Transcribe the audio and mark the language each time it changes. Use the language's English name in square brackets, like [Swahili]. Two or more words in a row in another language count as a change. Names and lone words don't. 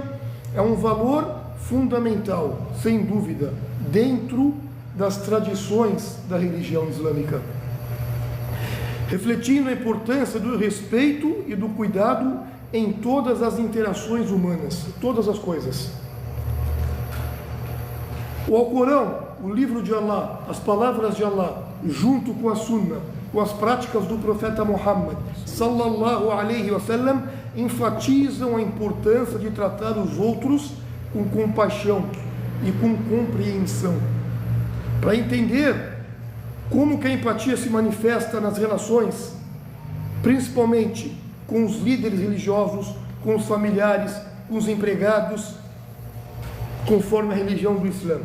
[Portuguese] É um valor fundamental, sem dúvida, dentro das tradições da religião islâmica, refletindo a importância do respeito e do cuidado em todas as interações humanas, todas as coisas. O Alcorão, o livro de Allah, as palavras de Allah, junto com a Sunna, com as práticas do profeta Muhammad [Arabic] صلى الله عليه وسلم, [Portuguese] enfatizam a importância de tratar os outros com compaixão e com compreensão. Para entender como que a empatia se manifesta nas relações, principalmente com os líderes religiosos, com os familiares, com os empregados, conforme a religião do Islã.